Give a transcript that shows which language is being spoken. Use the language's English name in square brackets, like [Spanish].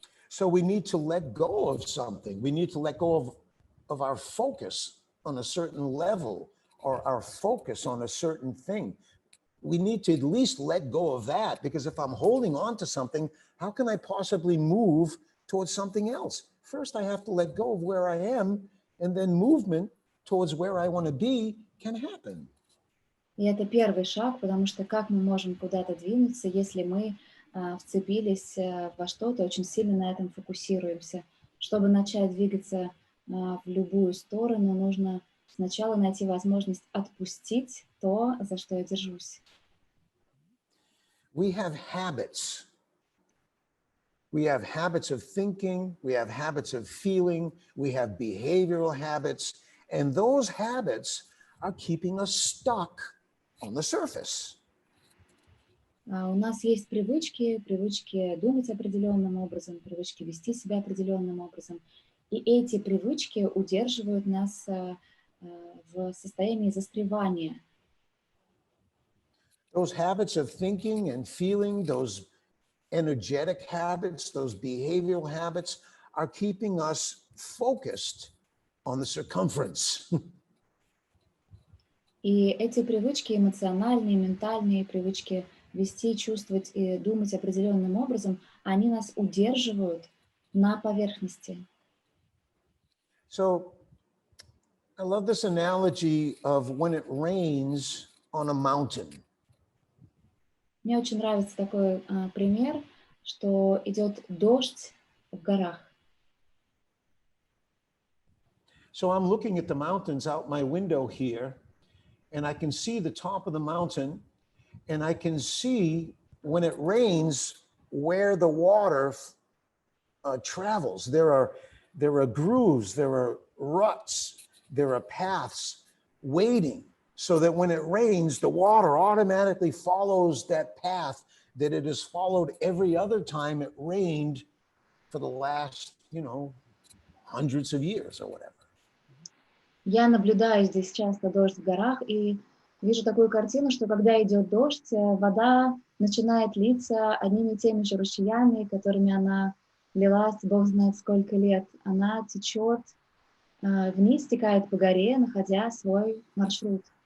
[English] So we need to let go of something. We need to let go of our focus on a certain level or our focus on a certain thing. We need to at least let go of that, because if I'm holding on to something, how can I possibly move towards something else? First, I have to let go of where I am, and then movement towards where I want to be can happen. [Russian] И это первый шаг, потому что как мы можем куда-то двинуться, если мы вцепились во что-то, очень сильно на этом фокусируемся. Чтобы начать двигаться в любую сторону, нужно сначала найти возможность отпустить то, за что я держусь. [English] We have habits. We have habits of thinking, we have habits of feeling, we have behavioral habits, and those habits are keeping us stuck on the surface. [Russian] У нас есть привычки думать определенным образом, привычки вести себя определенным образом. И эти привычки удерживают нас в состоянии застревания. [English] Those habits of thinking and feeling, those energetic habits, those behavioral habits are keeping us focused on the circumference. [Russian] И эти привычки эмоциональные, ментальные привычки вести, чувствовать и думать определенным образом, они нас удерживают на поверхности. [English] So I love this analogy of when it rains on a mountain. [Russian] Мне очень нравится такой пример, что идет дождь в горах. [English] So I'm looking at the mountains out my window here, and I can see the top of the mountain, and I can see when it rains where the water travels. There are grooves, there are ruts, there are paths waiting, so that when it rains, the water automatically follows that path that it has followed every other time it rained for the last, hundreds of years or whatever. [Russian] Я наблюдаю здесь часто дождь в горах и вижу такую картину, что когда идет дождь, вода начинает литься одними и теми же ручьями, которыми она лилась Бог знает сколько лет. Она течет вниз, стекает по горе, находя свой маршрут.